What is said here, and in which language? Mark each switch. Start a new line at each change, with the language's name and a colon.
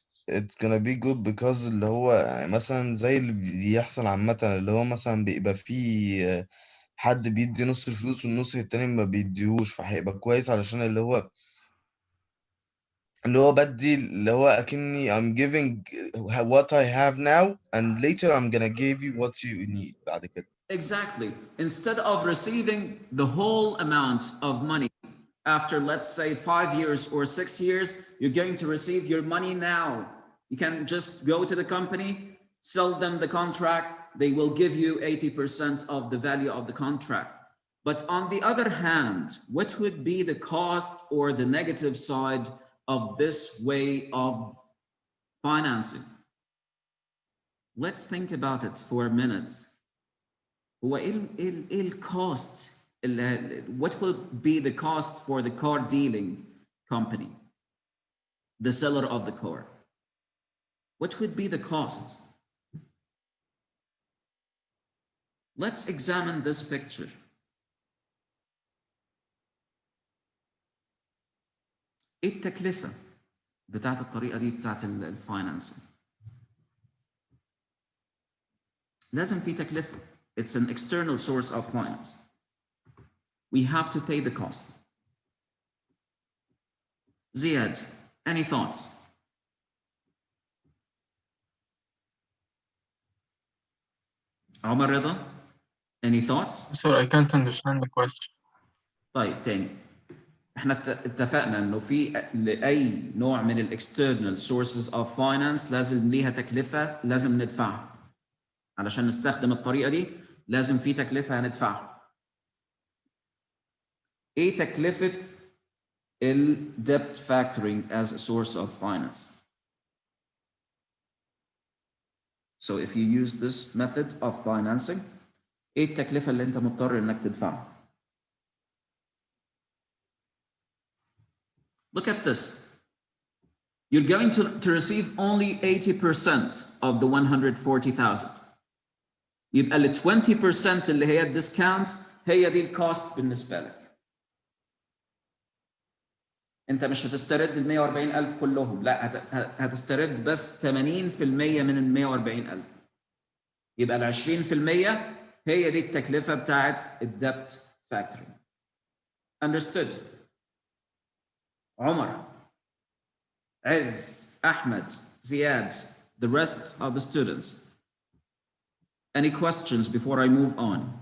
English: It's gonna be good because
Arabic: اللي هو يعني مثلا زي اللي بيحصل عامة اللي هو مثلا بيبقى فيه حد بيدي نص الفلوس والنص التاني ما بيديهوش فهيبقى كويس علشان اللي هو بدي اللي هو أكني
English: I'm giving what I have now and later I'm gonna give you what you need
Arabic: بعد كده.
English: Exactly. Instead of receiving the whole amount of money after, let's say, 5 years or 6 years, you're going to receive your money now. You can just go to the company, sell them the contract. They will give you 80% of the value of the contract. But on the other hand, what would be the cost or the negative side of this way of financing? Let's think about it for a minute.
Arabic: هو إيه الcost?
English: What will be the cost for the car dealing company, the seller of the car? What would be the cost? Let's examine this picture.
Arabic: ايه التكلفة بتاعت الطريقة دي بتاعت الفاينانسنج؟ لازم في تكلفة.
English: It's an external source of finance. We have to pay the cost. Ziad, any thoughts? Omar Rida, any thoughts? Sir, I can't understand the question.
Arabic: طيب تاني، احنا اتفقنا انه في لاي نوع من الاكسترنال سورسز اوف فاينانس لازم ليها تكلفه لازم ندفعها. علشان نستخدم الطريقه دي لازم في تكلفه هندفعها. ايه تكلفه
English: debt factoring as a source of finance? So if you use this method of financing,
Arabic: ايه التكلفه اللي انت مضطر انك تدفعها؟
English: Look at this. You're going to receive only 80% of the 140,000.
Arabic: يبقى ال 20% اللي هي الديسكاونت هي دي الكوست بالنسبة لك. انت مش هتسترد ال 140,000 كلهم، لا هتسترد بس 80% من ال 140,000. يبقى ال 20% هي دي التكلفة بتاعت الدبت فاكتورينج.
English: Understood؟ عمر، عز, Ahmed, Ziad, the rest of the students. Any questions before I move on?